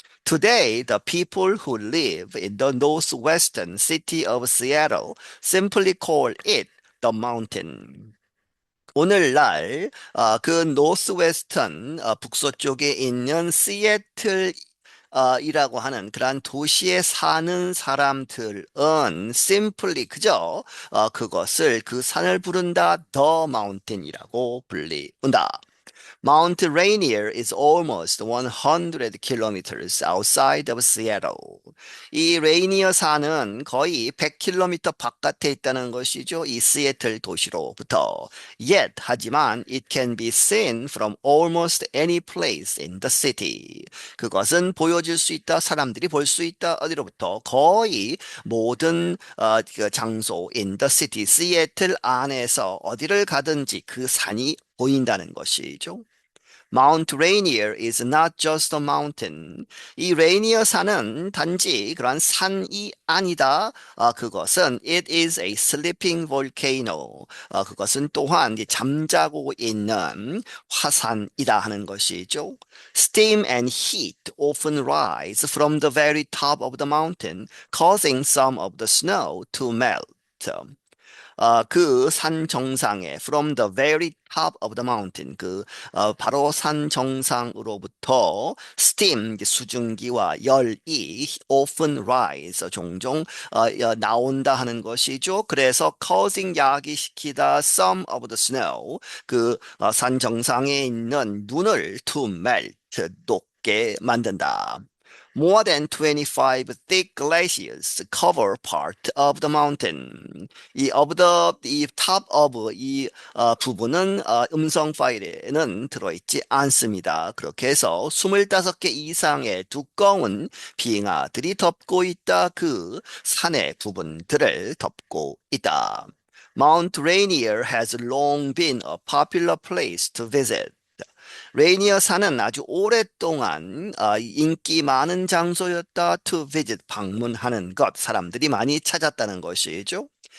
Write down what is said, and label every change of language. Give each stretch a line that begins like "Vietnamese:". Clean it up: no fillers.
English: Today, the people who live in the northwestern city of Seattle simply call it the mountain.
Korean: 오늘날 그 노스웨스턴 북서쪽에 있는 시애틀 이라고 하는 그러한 도시에 사는 사람들은 simply 그저 그것을 그 산을 부른다 the mountain이라고 불린다.
English: Mount Rainier is almost 100 kilometers outside of Seattle.
Korean: 이 레이니어 산은 거의 100km 바깥에 있다는 것이죠. 이 시애틀 도시로부터.
English: Yet,
Korean: 하지만
English: it can be seen from almost any place in the city.
Korean: 그것은 보여질 수 있다. 사람들이 볼 수 있다. 어디로부터? 거의 모든 그 장소
English: in the city,
Korean: 시애틀 안에서 어디를 가든지 그 산이 보인다는 것이죠.
English: Mount Rainier is not just a mountain.
Korean: 이 레이니어 산은 단지 그러한 산이 아니다. 그것은
English: it is a sleeping volcano.
Korean: 그것은 또한 이제 잠자고 있는 화산이다 하는 것이죠.
English: Steam and heat often rise from the very top of the mountain, causing some of the snow to melt.
Korean: 그 산 정상에
English: from the very top of the mountain
Korean: 바로 산 정상으로부터 steam 수증기와 열이
English: often rise
Korean: 종종 나온다 하는 것이죠. 그래서 causing 야기시키다
English: some of the snow
Korean: 산 정상에 있는 눈을
English: to melt
Korean: 녹게 만든다.
English: More than 25 thick glaciers cover part of the mountain.
Korean: 이 top of 부분은 음성 파일에는 들어있지 않습니다. 그렇게 해서 25개 이상의 두꺼운 빙하들이 덮고 있다. 그 산의 부분들을 덮고 있다.
English: Mount Rainier has long been a popular place to visit.
Korean: 레이니어 산은 아주 오랫동안 인기 많은 장소였다. To visit 방문하는 것 사람들이 많이 찾았다는 것이죠.